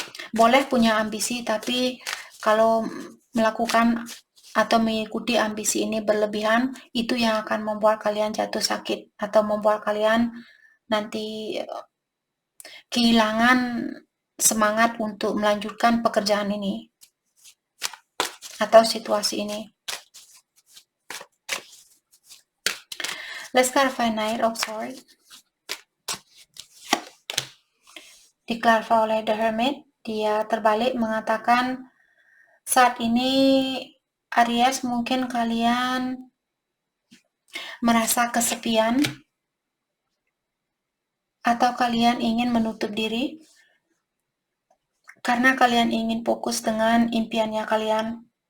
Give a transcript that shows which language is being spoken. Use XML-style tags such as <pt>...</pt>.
<id>Boleh punya ambisi, tapi kalau melakukan atau mengikuti ambisi ini berlebihan, itu yang akan membuat kalian jatuh sakit atau membuat kalian nanti kehilangan semangat untuk melanjutkan pekerjaan ini atau situasi ini.</id> <en>Let's clarify Knight of Swords.</en> <id>Diklarify oleh The Hermit, dia terbalik mengatakan saat ini Aries mungkin kalian merasa kesepian atau kalian ingin menutup diri karena kalian ingin fokus dengan impiannya kalian.</id>